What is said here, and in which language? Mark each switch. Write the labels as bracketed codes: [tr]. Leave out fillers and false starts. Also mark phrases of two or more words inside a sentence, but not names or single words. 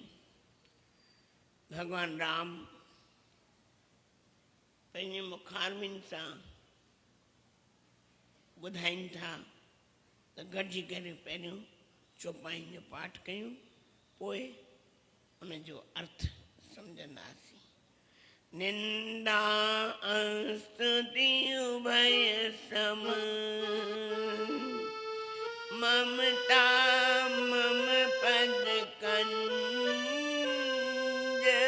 [sd] भगवान राम पंहिंजे मुखारबिन सां ॿुधाइनि था त गॾिजी करे पहिरियों चौपाईनि जो पाठ कयूं, पोइ उनजो अर्थ सम्झंदासीं। [awa] निंदा स्तुति उभय सम ममता मम पद कंज